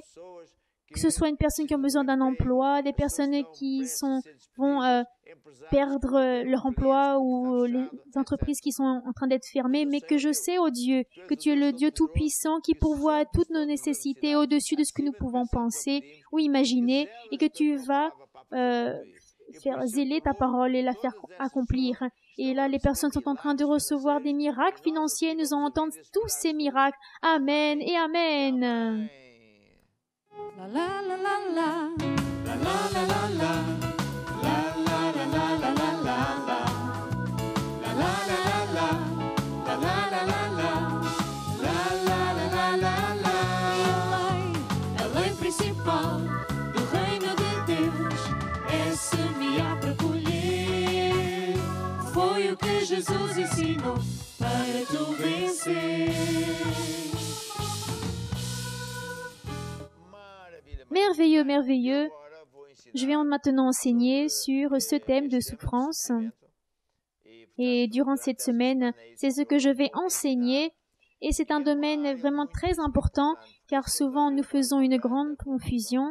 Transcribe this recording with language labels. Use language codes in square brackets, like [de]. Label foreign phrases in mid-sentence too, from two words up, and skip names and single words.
[fr] Que ce soit une personne qui a besoin d'un emploi, des personnes qui vont perdre leur emploi ou les entreprises qui sont en train d'être fermées, mais que je sais, oh Dieu, que tu es le Dieu Tout-Puissant qui pourvoit à toutes nos nécessités au-dessus de ce que nous pouvons penser ou imaginer et que tu vas faire zéler ta parole et la faire accomplir. Et là, les personnes sont en train de recevoir des miracles financiers. Nous en entendons tous ces miracles. Amen et Amen. La la la la la. La la la la la. La la la la la la la la. La la la la la. La la la la la. La la la la la la. [pt] A lei principal Do reino de Deus é semear para colher. Foi o que Jesus ensinou para tu vencer. [fr] Merveilleux, merveilleux. Je vais maintenant enseigner sur ce thème de souffrance. Et durant cette semaine, c'est ce que je vais enseigner. Et c'est un domaine vraiment très important, car souvent nous faisons une grande confusion.